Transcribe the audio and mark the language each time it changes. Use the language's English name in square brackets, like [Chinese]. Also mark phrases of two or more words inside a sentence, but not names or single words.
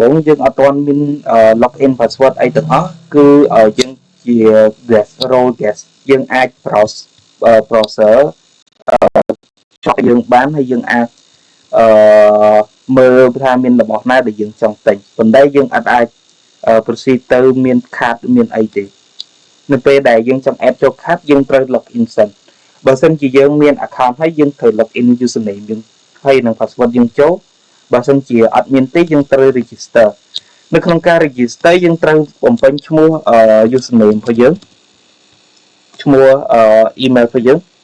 [Khmer] ងយើងអត់ទាន់មាន [English] login password [Khmer] អីទាំងអស់គឺយើងជា [English] guest role guest [Khmer] យើងអាច browser ចុះយើងបានហើយយើងអាច មើលថាមានរបស់ណាដែលយើងចង់ទិញប៉ុន្តែយើងអាច proceed ទៅមាន card មានអីទេនៅពេលដែលយើងចង់ add ចូល card យើងត្រូវ login សិនបើសិនជាយើងមាន account ហើយយើងត្រូវ [English] login username [Khmer] យើងហើយនិង password យើងចូលបើសិនជាអត់មានទេយើងត្រូវ register នៅក្នុងការ register យើងត្រូវបំពេញឈ្មោះ username របស់យើងឈ្មោះ email របស់យើង